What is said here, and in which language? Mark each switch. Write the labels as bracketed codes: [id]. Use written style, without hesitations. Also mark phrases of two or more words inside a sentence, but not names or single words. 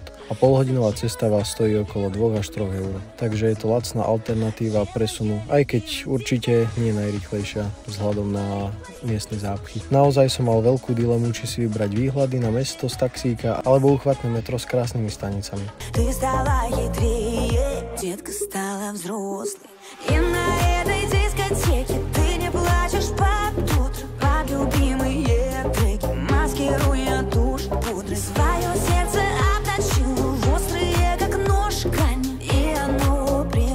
[sk] A polhodinová cesta vás stojí okolo 2 až 3 eur. Takže je to lacná alternatíva presunu, aj keď určite nie najrýchlejšia vzhľadom na miestne zápchy. Naozaj som mal veľkú dilemu, či si vybrať výhľady na mesto z taxíka alebo uchvatné metro s krásnymi stanicami. [ru] Ты стала хитрее, детка стала взрослой. И на этой дискотеке ты не плачешь под утро, под любимые треки, маскируя тушь пудры. Свое сердце обточил в острые, как нож, грани, и оно